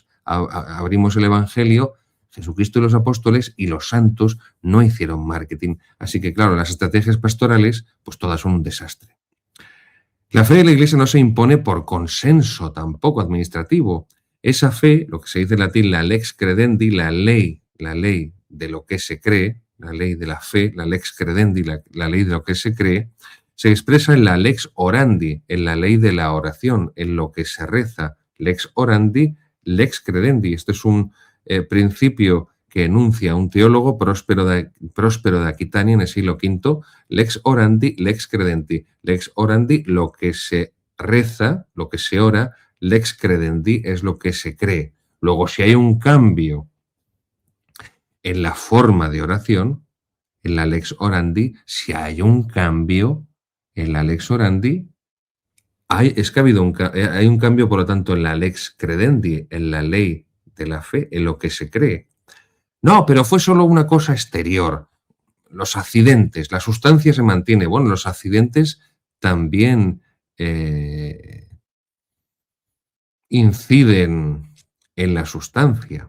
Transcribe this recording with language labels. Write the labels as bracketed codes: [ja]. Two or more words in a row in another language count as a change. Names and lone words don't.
[es] Abrimos el Evangelio, Jesucristo y los apóstoles y los santos no hicieron marketing. Así que, claro, las estrategias pastorales, pues todas son un desastre. La fe de la Iglesia no se impone por consenso tampoco administrativo. Esa fe, lo que se dice en latín, la [la] lex credendi, [es] la ley de lo que se cree, la ley de la fe, la [la] lex credendi, [es] la ley de lo que se cree, se expresa en la [la] lex orandi, [es] en la ley de la oración, en lo que se reza. [la] Lex orandi, lex credendi. [es] Este es un principio que enuncia un teólogo, Próspero de Aquitania, en el siglo V. [la] Lex orandi, lex credenti. Lex orandi, [es] lo que se reza, lo que se ora. [la] Lex credendi [es] es lo que se cree. Luego, si hay un cambio en la forma de oración, en la [la] lex orandi, [es] si hay un cambio en la [la] lex orandi, [es] hay un cambio, por lo tanto, en la [la] lex credendi, [es] en la ley de la fe, en lo que se cree. No, pero fue solo una cosa exterior. Los accidentes, la sustancia se mantiene. Bueno, los accidentes también inciden en la sustancia.